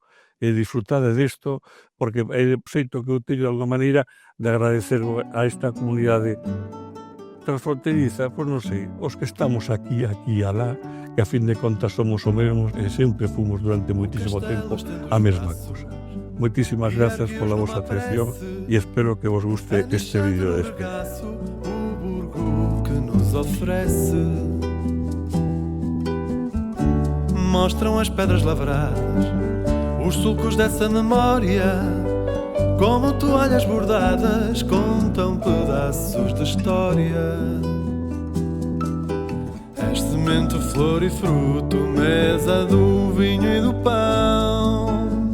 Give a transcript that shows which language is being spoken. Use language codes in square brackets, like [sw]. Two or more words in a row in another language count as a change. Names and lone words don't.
[gl] E disfrutade desto, porque é o xeito que eu teño de alguma maneira de agradecer a esta comunidade transfronteriza, pois non sei, os que estamos aquí e alá, que a fin de contas somos o mesmo e sempre fomos durante moitísimo tempo a mesma cousa. Moitísimas grazas pola vosa atención e espero que vos guste este vídeo de despedida. [pt] O burgo que nos oferece mostram as pedras lavradas, os sulcos dessa memória, como toalhas bordadas, contam pedaços de história. És semente, flor e fruto, mesa do vinho e do pão.